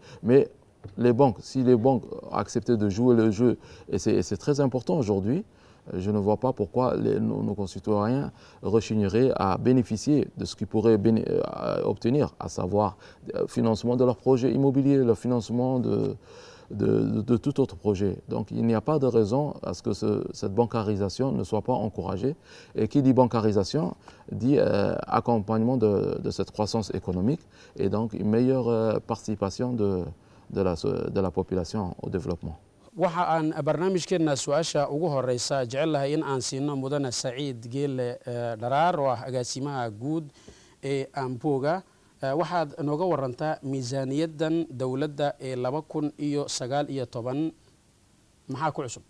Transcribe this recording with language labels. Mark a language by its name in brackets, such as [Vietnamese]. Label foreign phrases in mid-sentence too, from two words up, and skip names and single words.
[French] Mais les banques, si les banques acceptaient de jouer le jeu, et c'est très important aujourd'hui, je ne vois pas pourquoi nos concitoyens rechigneraient à bénéficier de ce qu'ils pourraient obtenir, à savoir le financement de leurs projets immobiliers, le financement de tout autre projet. Donc il n'y a pas de raison à ce que cette bancarisation ne soit pas encouragée. Et qui dit bancarisation dit accompagnement de cette croissance économique et donc une meilleure participation de la population au développement. [Somali] waxa aan barnaamijkeena su-aasha ugu horeysa jecel lahay in aan siino mudane saciid geelle dharaar oo ah agaasimaha guud ee amboga waxaad nooga warantaa miisaaniyaddan dowladda ee 2019 maxaa ku cusub?